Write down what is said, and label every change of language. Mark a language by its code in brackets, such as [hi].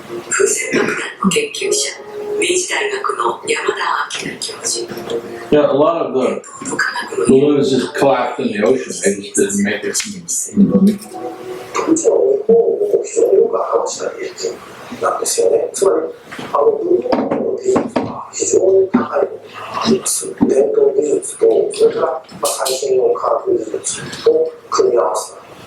[ja] 風船爆弾の研究者、明治大学の山田明教授。 [en] Yeah, a lot of the balloons just collapsed in the ocean. They just didn't make it. [ja] もちろん日本も非常によく話した技術なんですよね。つまり日本の技術は非常に高いものがあります。伝統技術とそれから最新の科学技術を組み合わせた。